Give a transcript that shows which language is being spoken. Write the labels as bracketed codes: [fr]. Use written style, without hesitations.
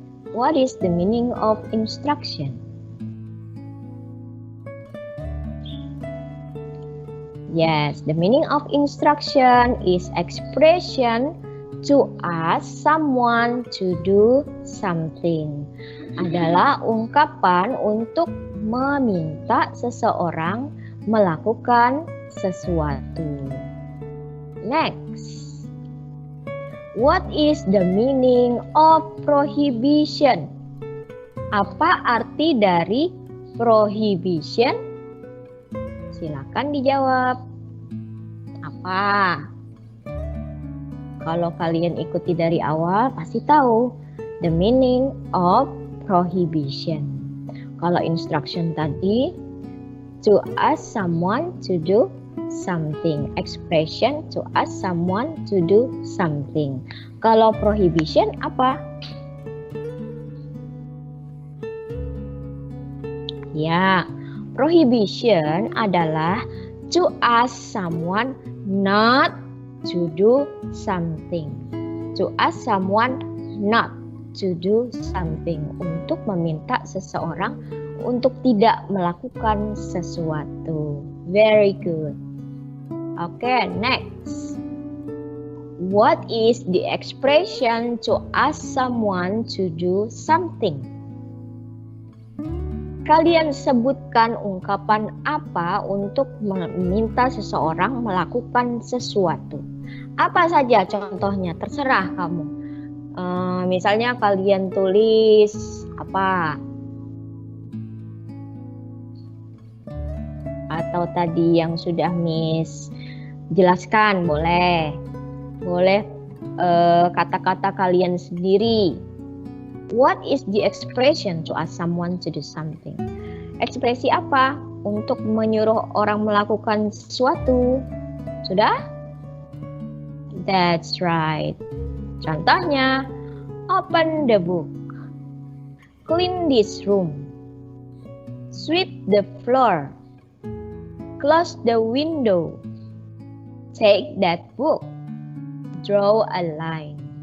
[en] What is the meaning of instruction? Yes, the meaning of instruction is expression to ask someone to do something. [id] Adalah ungkapan untuk meminta seseorang melakukan sesuatu. [en] Next. What is the meaning of prohibition? [id] Apa arti dari prohibition? Silakan dijawab. Apa? Kalau kalian ikuti dari awal pasti tahu [en] the meaning of prohibition. [id] Kalau [en] instruction [id] tadi [en] to ask someone to do something. Expression to ask someone to do something. [id] Kalau prohibition apa? Ya, [en] prohibition [id] adalah [en] to ask someone not to do something. To ask someone not to do something. [id] Untuk meminta seseorang untuk tidak melakukan sesuatu. [en] Very good. Okay, next. What is the expression to ask someone to do something? [id] Kalian sebutkan ungkapan apa untuk meminta seseorang melakukan sesuatu. Apa saja contohnya, terserah kamu. Misalnya kalian tulis apa? Atau tadi yang sudah Miss jelaskan boleh. Boleh kata-kata kalian sendiri. [en] What is the expression to ask someone to do something? [id] Ekspresi apa untuk menyuruh orang melakukan sesuatu? Sudah? [en] That's right. [id] Contohnya, [en] open the book, clean this room, sweep the floor, close the window, take that book, draw a line.